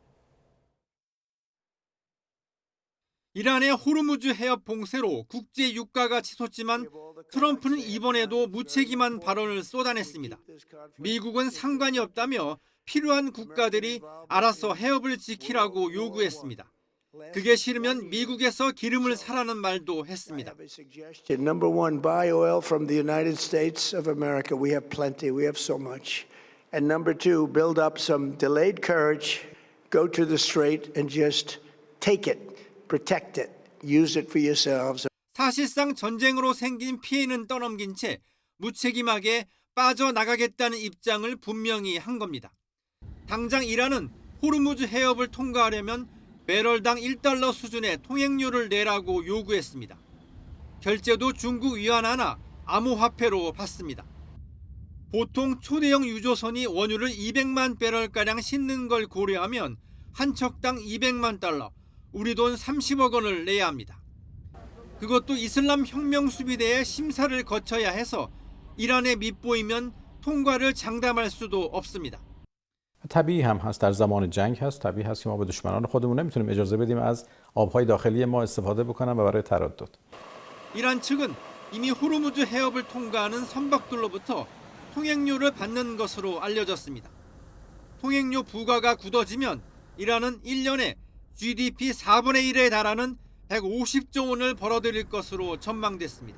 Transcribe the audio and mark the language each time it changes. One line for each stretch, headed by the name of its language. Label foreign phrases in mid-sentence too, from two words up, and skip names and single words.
Korean: 이란의 호르무즈 해협 봉쇄로 국제 유가가 치솟지만 트럼프는 이번에도 무책임한 발언을 쏟아냈습니다. 미국은 상관이 없다며 필요한 국가들이 알아서 해협을 지키라고 요구했습니다. 그게 싫으면 미국에서 기름을 사라는 말도 했습니다.
English: Number one, buy oil from the United States of America. We have plenty. We have so much. And number two, build up some delayed courage. Go to the strait and just take it. Protect it. Use it for yourselves.
Korean: 사실상 전쟁으로 생긴 피해는 떠넘긴 채 무책임하게 빠져나가겠다는 입장을 분명히 한 겁니다. 당장 이란은 호르무즈 해협을 통과하려면 배럴당 1달러 수준의 통행료를 내라고 요구했습니다. 결제도 중국 위안 하나 암호화폐로 받습니다. 보통 초대형 유조선이 원유를 200만 배럴가량 싣는 걸 고려하면 한 척당 200만 달러, 우리 돈 30억 원을 내야 합니다. 그것도 이슬람 혁명 수비대의 심사를 거쳐야 해서 이란에 밑보이면 통과를 장담할 수도 없습니다.
Persian: طبیعی هم هست در زمان جنگ هست طبیعی هست که ما به دشمنان خودمون نمیتونیم اجازه بدیم از آبهای داخلی ما استفاده بکنن و برای تردد.
Korean: 이란 측은 이미 호르무즈 해협을 통과하는 선박들로부터 통행료를 받는 것으로 알려졌습니다. 통행료 부과가 굳어지면 이란은 1년에 GDP 4분의 1에 달하는 150조 원을 벌어들일 것으로 전망됐습니다.